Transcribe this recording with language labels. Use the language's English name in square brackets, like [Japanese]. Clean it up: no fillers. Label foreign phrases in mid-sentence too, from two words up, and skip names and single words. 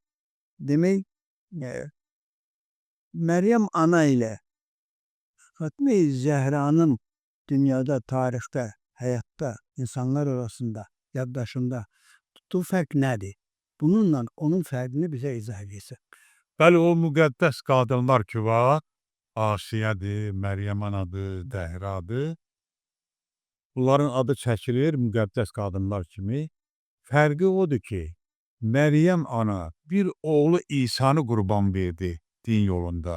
[Turkish] Demek Meryem Ana ile Fatime-i Zehra'nın dünyada, tarihte, hayatta, insanlar arasında, yaklaşımda tuttuğu fark nedir? Bununla onun farkını bize izah etsin. [Azerbaijani] Bəli, o müqəddəs qadınlar ki var, Asiyədir, Məryəm anadır, Zəhradır. Bunların adı çəkilir müqəddəs qadınlar kimi. Fərqi odur ki, Məryəm ana bir oğlu İsanı qurban verdi din yolunda.